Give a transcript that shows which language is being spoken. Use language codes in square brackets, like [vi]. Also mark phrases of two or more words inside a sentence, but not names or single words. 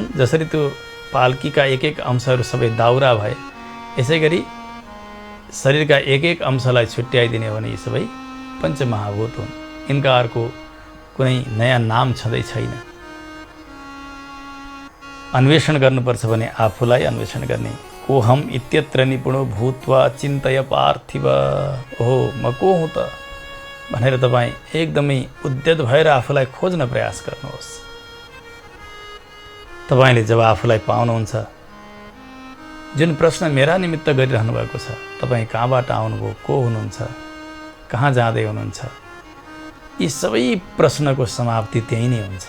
[ne] जसरी त्यो पाल्कीका एक एक अंशहरू सबै दाउरा भए, यसै गरी शरीरका एक एक अंशलाई छुट्याइदिने हो भने यी सबै पञ्चमहाभूत हुन्। यिनका अर्को कुनै नयाँ नाम छँदै छैन। अन्वेषण गर्नुपर्छ भने आफूलाई अन्वेषण गर्ने। [sa] कोहम इत्यत्र निपुणो भूत्वा चिन्तय पार्थिव, [ne] ओहो म को हुँ त भनेर तपाईँ एकदमै उद्यत भएर आफूलाई खोज्न प्रयास गर्नुहोस्। तपाईँले जब आफूलाई पाउनुहुन्छ, जुन प्रश्न मेरा निमित्त गरिरहनु भएको छ, तपाईँ कहाँबाट आउनुभयो, को हुनुहुन्छ, कहाँ जाँदै हुनुहुन्छ, यी सबै प्रश्नको समाप्ति त्यही नै हुन्छ।